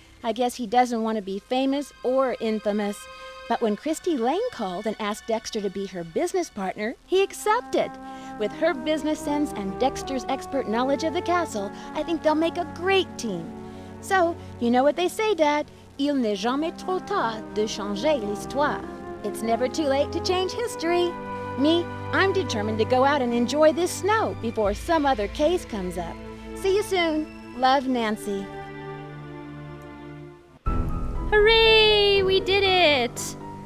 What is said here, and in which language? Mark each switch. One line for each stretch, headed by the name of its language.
English: I guess he doesn't want to be famous or infamous. But when Christy Lane called and asked Dexter to be her business partner, he accepted. With her business sense and Dexter's expert knowledge of the castle, I think they'll make a great team. So, you know what they say, Dad?
French: Il n'est jamais trop tard de changer l'histoire.
English: It's never too late to change history. Me, I'm determined to go out and enjoy this snow before some other case comes up. See you soon. Love, Nancy. Hooray! We did it!